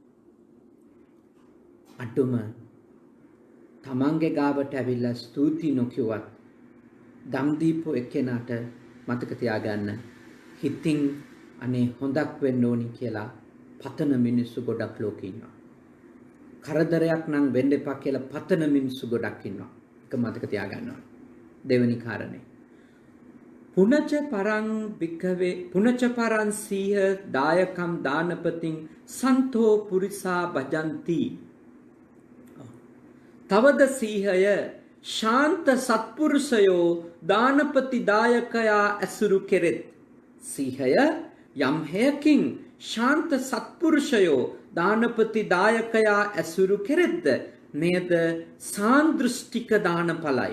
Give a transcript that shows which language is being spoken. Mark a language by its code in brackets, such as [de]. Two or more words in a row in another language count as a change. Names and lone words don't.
[si] අටුම තමන්ගේ ගාවට ඇවිල්ලා ස්තුති නොකියුවත් දම් දීපු එක්කෙනාට මතක තියාගන්න හිතින් අනේ හොඳක් වෙන්න ඕනි කියලා පතන මිනිස්සු ගොඩක් ලෝකේ ඉන්නවා. කරදරයක් නම් වෙන්න එපා කියලා පතන මිනිස්සු ගොඩක් ඉන්නවා. ඒක මතක තියාගන්න ඕනේ. දෙවෙනි කාරණේ. [pi] පුනච පරං භික්ඛවේ පුනච පරං සීහ දායකම් දානපතින් සන්තෝ පුරිසා භජಂತಿ. [si] තවද සීහය ශාන්ත සත්පුරුෂයෝ දානපති දායකයා ඇසුරු කෙරෙත්. සීහය යම් හේකින් ශාන්ත සත්පුරුෂයෝ දානපති දායකයා ඇසුරු කෙරෙද්ද නේද සාන්දෘෂ්ටික දානඵලයි.